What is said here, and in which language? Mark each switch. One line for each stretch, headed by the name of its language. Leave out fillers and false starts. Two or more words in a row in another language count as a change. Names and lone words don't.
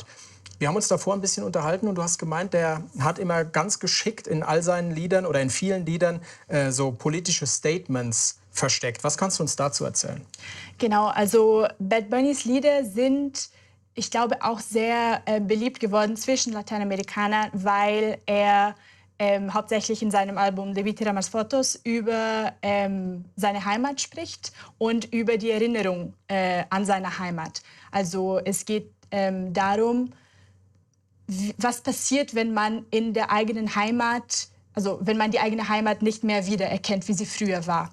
German: Wir haben uns davor ein bisschen unterhalten und du hast gemeint, der hat immer ganz geschickt in all seinen Liedern oder in vielen Liedern so politische Statements versteckt. Was kannst du uns dazu erzählen? Genau, also Bad Bunnys Lieder sind, ich glaube, auch sehr beliebt geworden zwischen Lateinamerikanern, weil er hauptsächlich in seinem Album Debí tirar más fotos über seine Heimat spricht und über die Erinnerung an seine Heimat. Also es geht darum, was passiert, wenn man in der eigenen Heimat, also wenn man die eigene Heimat nicht mehr wiedererkennt, wie sie früher war.